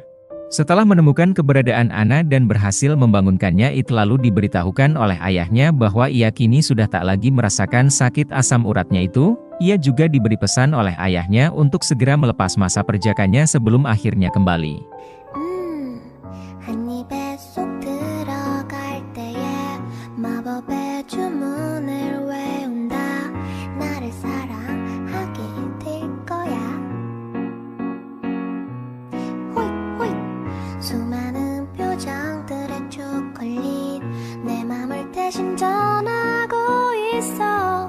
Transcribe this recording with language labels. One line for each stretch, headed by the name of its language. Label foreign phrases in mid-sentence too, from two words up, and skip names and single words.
Indonesian: Setelah menemukan keberadaan Ana dan berhasil membangunkannya It lalu diberitahukan oleh ayahnya bahwa ia kini sudah tak lagi merasakan sakit asam uratnya itu. Ia juga diberi pesan oleh ayahnya untuk segera melepas masa perjakannya sebelum akhirnya kembali.
Korean: 한 입에 쏙 들어갈 때에 마법의 주문을 외운다. 나를 사랑하게 될 거야. 호잇 호잇 수많은 표정들에 초콜릿 내 맘을 대신 전하고 있어.